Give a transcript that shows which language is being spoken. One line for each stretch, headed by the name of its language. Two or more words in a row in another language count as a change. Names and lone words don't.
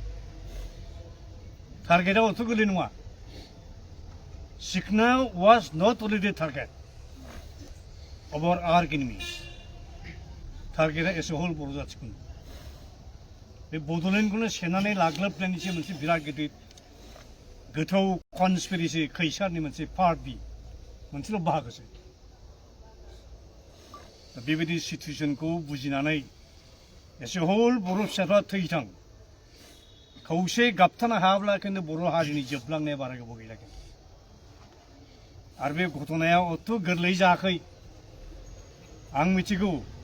Bodo: टारगेटआ अत गोरलै नङा सिखना
English: was not only the target of our enemies
Bodo: टारगेटआ एसे हल बर' जाथिखौनो बे बड'लेण्डखौनो सेनानै लाग्लोबनायनिसो मोनसे बिराद गिदिर गोथौ कनस्पिरेसि खैसारनि मोनसे पार्ट बि मोनसेल' बाहागोसो बेबायदि सिटुएसनखौ बुजिनानै एसे हल बर' फिसाफ्रा थैथां खौसे गाबथानो हायाब्ला खिन्थु बर' हारिनि जोबलांनाया बारा गोबाव गैला आरो बे घटनाया अत गोरलै जायाखै आं मिथिगौ